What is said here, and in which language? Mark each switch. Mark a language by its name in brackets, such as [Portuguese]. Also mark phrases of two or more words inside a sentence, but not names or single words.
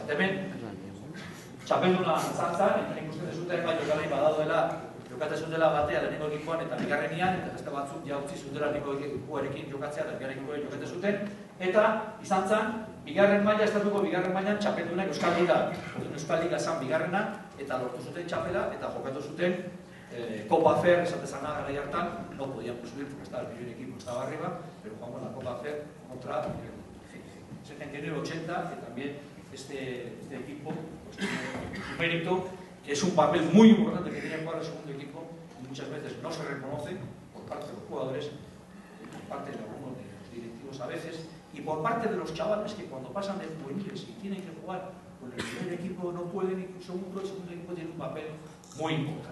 [Basque] Eta hemen, txapelduna izan zen, hemen ikusten dezuten bat jokalari badadoela, jokatzen zutela batea lehenengo ekipoan eta bigarrenian, eta beste batzuk ja utzi zutela lehenengo ekipoarekin jokatzea eta bigarren ekipoarekin jokatzen zuten, eta izan zen, bigarren maila, estatuko bigarren mailan txapeldunak Euskal Liga. Euskal Liga zan bigarrena, eta lortu zuten txapela, eta jokatu zuten Copa Fer, esatezana garai hartan, [Spanish] no podíamos subir porque estaba el primer equipo, estaba arriba, pero jugamos la Copa Fer contra 79-80, que también este equipo pues, tiene un mérito, que es un papel muy importante que tiene que jugar el segundo equipo, y muchas veces no se reconoce por parte de los jugadores, por parte de algunos de los directivos a veces, y por parte de los chavales que cuando pasan de juveniles y tienen que jugar con el primer equipo no pueden, y el segundo equipo tiene un papel muy importante.